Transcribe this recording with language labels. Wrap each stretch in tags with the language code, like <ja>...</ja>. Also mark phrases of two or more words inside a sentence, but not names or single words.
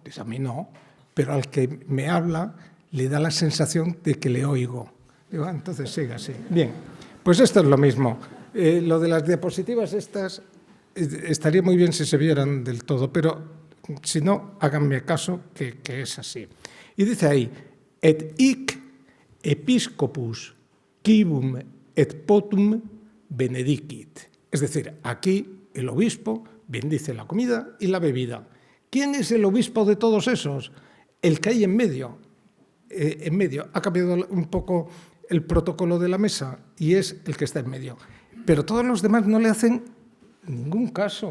<es>Dice, a mí no, pero al que me habla le da la sensación de que le oigo. Digo, entonces siga así. Bien, pues esto es lo mismo. Lo de las diapositivas estas estaría muy bien si se vieran del todo, pero si no, háganme caso que es así. Y dice ahí,</es> <la>et hic episcopus quibum et potum benedicit.</la> <es>Es decir, aquí el obispo bendice la comida y la bebida. ¿Quién es el obispo de todos esos? El que hay en medio. Ha cambiado un poco el protocolo de la mesa y es el que está en medio. Pero todos los demás no le hacen ningún caso.</es>